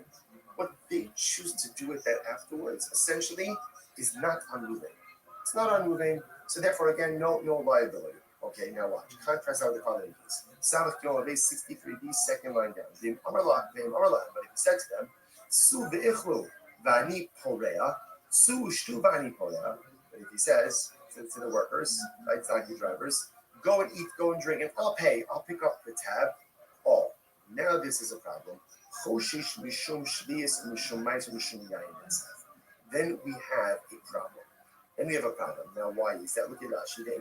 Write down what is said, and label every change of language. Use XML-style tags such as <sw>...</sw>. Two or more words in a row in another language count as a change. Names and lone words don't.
<en>What they choose to do with that afterwards, essentially, is not on Ruvain. It's not on Ruvain, so therefore, again, no liability. Okay, now watch. Contrast out the following case. Samach Yom base 63b, second line down. But if he said to them,</en> <he>צאו ואכלו ואני פורע, צאו שתו ואני פורע, Su shtu v'ani porea,</he> <en>but if he says to the workers, right, donkey drivers, go and eat, go and drink, and I'll pay, I'll pick up the tab. Oh, now this is a problem. Then we have a problem. Now, why is that? Look at Rashi.</en>